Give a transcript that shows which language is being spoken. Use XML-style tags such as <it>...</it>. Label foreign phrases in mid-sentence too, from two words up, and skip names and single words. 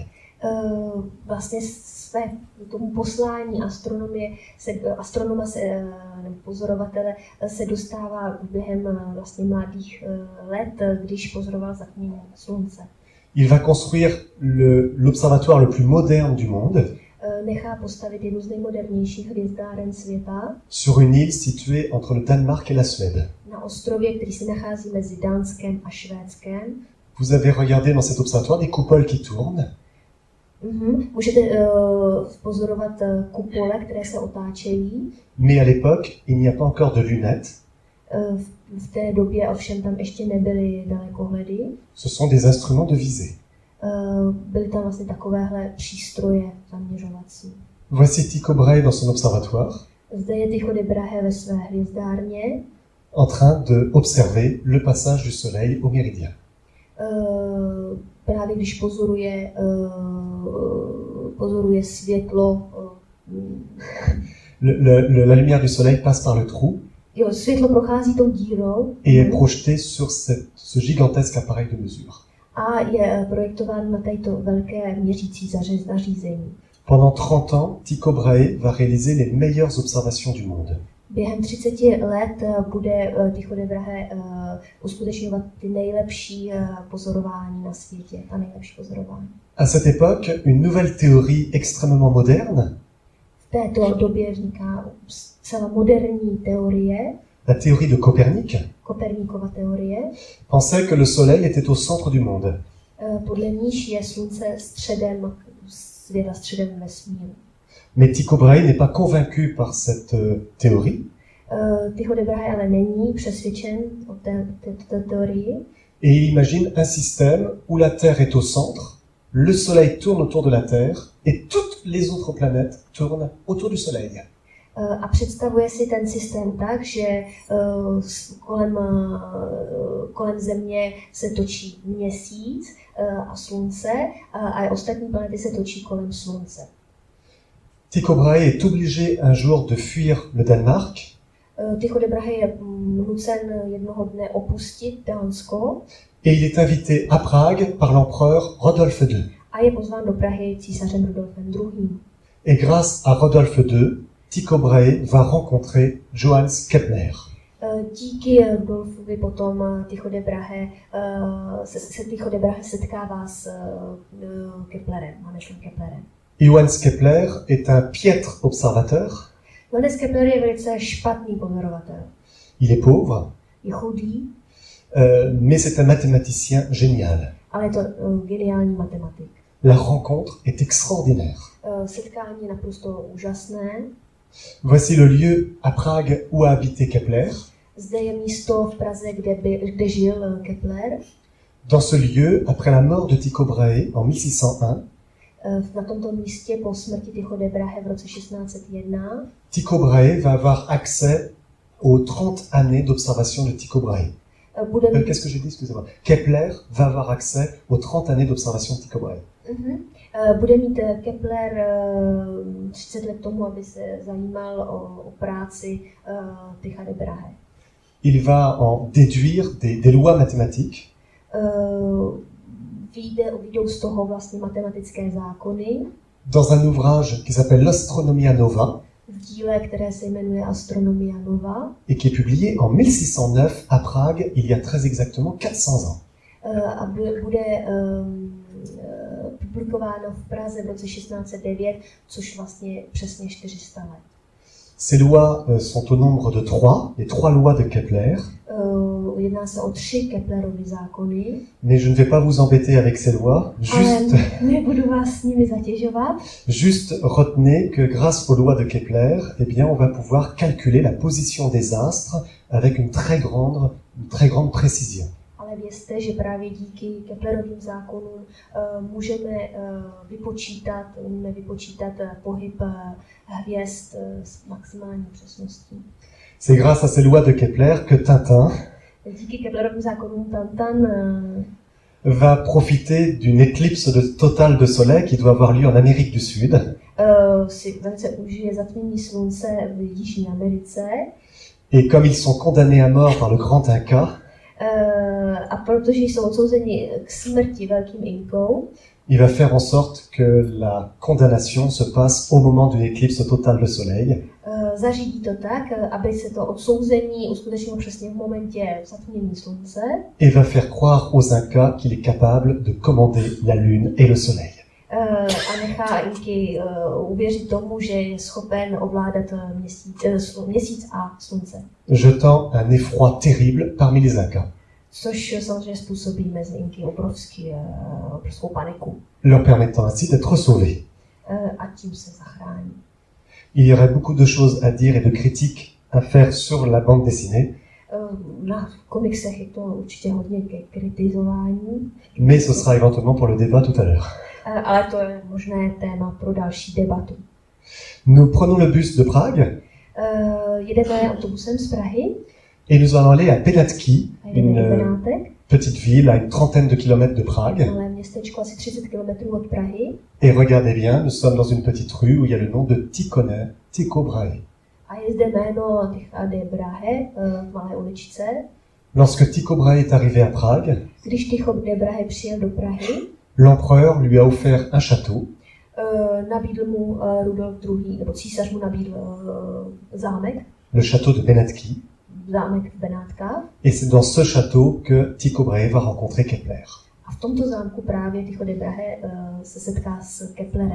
<cs>Vlastně tomu poslání astronoma pozorovatele se dostává během vlastně mladých let, když pozoroval zatmění slunce.</cs> <fr>Il va construire l'observatoire le plus moderne du monde.</fr> <cs>Nechá postavit jednu z nejmodernějších hvězdáren světa.</cs> <fr>Sur une île située entre le Danemark et la Suède.</fr> <cs>Na ostrově, který se nachází mezi Dánskem a Švédskem.</cs> <fr>Vous avez regardé dans cet observatoire des coupoles qui tournent.</fr> <cs>Můžete pozorovat kupole, které se otáčejí.</cs> <fr>Mais à l'époque, il n'y a pas encore de lunettes.</fr> <cs>V té době ovšem tam ještě nebyly dalekohledy.</cs> <fr>Ce sont des instruments de visée.</fr> <cs>Byly tam vlastně takovéhle přístroje zaměřovací.</cs> <fr>Voici Tycho Brahe dans son observatoire.</fr> <cs>Zde je Tycho de Brahe ve své hvězdárně.</cs> <fr>En train de observer le passage du soleil au méridien.</fr> <cs>Právě když pozoruje světlo.</cs> <fr>La lumière du soleil passe par le trou.</fr> <cs>Jo, světlo prochází tou dírou.</cs> <fr>Et est projeté sur ce gigantesque appareil de mesure.</fr> <cs>a je projektován na této velké měřící zařízení.</cs> <fr>Pendant 30 ans, Tycho Brahe va réaliser les meilleures observations du monde.</fr> <cs>Během 30 let bude Tycho de Brahe uskutečňovat ty nejlepší pozorování na světě, ta nejlepší pozorování.</cs> <fr>À cette époque, une nouvelle théorie extrêmement moderne,</fr> <cs>V této době vzniká celá moderní teorie,</cs> <fr>la théorie de Copernic,</fr> <cs>Koperníkova teorie,</cs> <fr>pensait que le Soleil était au centre du monde.</fr> <cs>podle níž je Slunce středem světa, středem vesmíru.</cs> <fr>Mais Tycho Brahe n'est pas convaincu par cette théorie,</fr> <cs>Tycho de Brahe ale není přesvědčen o této teorii</cs> <fr>et il imagine un système où la Terre est au centre, le Soleil tourne autour de la Terre, et toutes les autres planètes tournent autour du Soleil.</fr> <cs>a představuje si ten systém tak, že kolem Země se točí Měsíc a Slunce a ostatní planety se točí kolem Slunce.</cs> <fr>Tycho Brahe est obligé un jour de fuir le Danemark,</fr> <cs>Tycho de Brahe je nucen jednoho dne opustit Dánsko</cs> <fr>et il est invité à Prague par l'empereur Rodolphe II.</fr> <cs>a je pozván do Prahy císařem Rudolfem II.</cs> <fr>Et grâce à Rodolphe II, Tycho Brahe va rencontrer Johannes Kepler.</fr> <cs>Díky Rudolfovi potom Tycho de Brahe setkává s Keplerem, Hannesem Keplerem.</cs> <fr>Johannes Kepler est un piètre observateur,</fr> <cs>Johannes Kepler je velice špatný pozorovatel.</cs> <fr>il est pauvre,</fr> <cs>Je chudý,</cs> <fr>mais c'est un mathématicien génial.</fr> <cs>ale je to geniální matematik.</cs> <fr>La rencontre est extraordinaire.</fr> <cs>Setkání je naprosto úžasné.</cs> <fr>Voici le lieu à Prague où a habité Kepler.</fr> <cs>Zde je místo v Praze, kde žil Kepler.</cs> <fr>Dans ce lieu, après la mort de Tycho Brahe en 1601,</fr> <cs>Na tomto místě po smrti Tycho de Brahe v roce 1601</cs> <fr>Tycho Brahe va avoir accès aux 30 années d'observation de Tycho Brahe. Qu'est-ce que j'ai dit, excusez-moi. Kepler va avoir accès aux 30 années d'observation de Tycho Brahe.</fr> <cs>Bude mít Kepler 30 let tomu, aby se zajímal o práci Tycha de Brahe.</cs> <fr>Il va en déduire des lois mathématiques.</fr> <cs>Vyjdou z toho vlastně matematické zákony.</cs> <fr>Dans un ouvrage qui s'appelle L'Astronomia Nova,</fr> <cs>V díle, které se jmenuje Astronomia Nova,</cs> <fr>et qui est publié en 1609 à Prague, il y a très exactement 400 ans.</fr> <cs>a bude publikováno v Praze v roce 1609, což vlastně přesně 400 let.</cs> <fr>Ces lois sont au nombre de 3, les 3 lois de Kepler.</fr> <cs>Jedná se o 3 Keplerovy zákony.</cs> <fr>Mais je ne vais pas vous embêter avec ces lois.</fr> <cs>Ale nebudu vás s nimi zatěžovat.</cs> <fr>Juste retenez que grâce aux lois de Kepler, eh bien, on va pouvoir calculer la position des astres avec une très grande précision.</fr> <cs>Ale vězte, že právě díky Keplerovým zákonům můžeme vypočítat pohyb hvězd s maximální přesností.</cs> <fr>C'est grâce à ces lois de Kepler que Tintin</fr> <cs>Díky Keplerovým zákonům Tintin</cs> <fr>va profiter d'une éclipse totale de soleil qui doit avoir lieu en Amérique du Sud.</fr> <cs>Si velice užije zatmění slunce v Jižní Americe.</cs> <fr>Et comme ils sont condamnés à mort par le grand Inca,</fr> <cs>a protože jsou odsouzeni k smrti velkým Inkou,</cs> <fr>il va faire en sorte que la condamnation se passe au moment d'une éclipse totale de soleil.</fr> <cs>Zařídí to tak, aby se to odsouzení uskutečnilo přesně v momentě zatmění slunce.</cs> <fr>Et va faire croire aux Incas qu'il est capable de commander la lune et le soleil.</fr> <cs>A nechá Inky uvěřit tomu, že je schopen ovládat měsíc a slunce.</cs> <fr>Jetant un effroi terrible parmi les Incas.</fr> <cs>Což samozřejmě způsobí mezi Inky obrovskou paniku.</cs> <fr>Leur permettant ainsi d'être sauvés.</fr> <cs>A tím se zachrání.</cs> <fr>Il y aurait beaucoup de choses à dire et de critiques à faire sur la bande dessinée.</fr> <cs>Na komiksech je to určitě hodně ke kritizování.</cs> <fr>Mais ce sera éventuellement pour le débat tout à l'heure.</fr> <cs>Ale to je možné téma pro další debatu.</cs> <fr>Nous prenons le bus de Prague.</fr> <cs>Jedeme autobusem z Prahy.</cs> <fr>Et nous allons aller à Penatky, une petite ville à une trentaine de kilomètres de Prague.</fr> <cs>Malé městečko asi 30 km od Prahy.</cs> <fr>Et regardez bien, nous sommes dans une petite rue où il y a le nom de Tycho Brahe.</fr> <cs>A je zde jméno Tycha de Brahe v malé uličce.</cs> <fr>Lorsque Tycho Brahe est arrivé à Prague,</fr> <cs>Když Tycho Brahe přijel do Prahy,</cs> <fr>l'empereur lui a offert un château</fr> <cs>nabídl mu Rudolf II., nebo císař mu nabídl zámek,</cs> <fr>le château de Benátky.</fr> <cs>zámek v Benátkách.</cs> <fr>Et c'est dans ce château que Tycho Brahe va rencontrer Kepler.</fr> <cs>A v tomto zámku právě Tycho Brahe se setká s Keplerem.</cs>